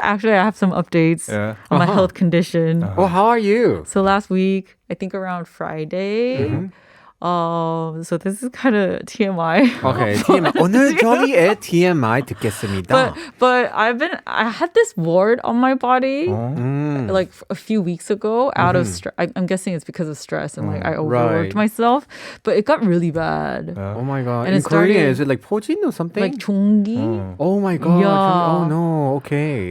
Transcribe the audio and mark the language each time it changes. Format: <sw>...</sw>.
<en>Actually, I have some updates on my health condition. Well, how are you? So last week, I think around Friday, so this is kind of TMI. Okay, TMI.</en> <ko>오늘 Jolly의 TMI 듣겠습니다.</ko> <en>But I had this wart on my body like a few weeks ago out of stress. I'm guessing it's because of stress and like I overworked myself, but it got really bad. Oh my god. And in Korean, is it like 포진 or something? Like 종기. Oh my god. Yeah. Oh no. Okay.</en>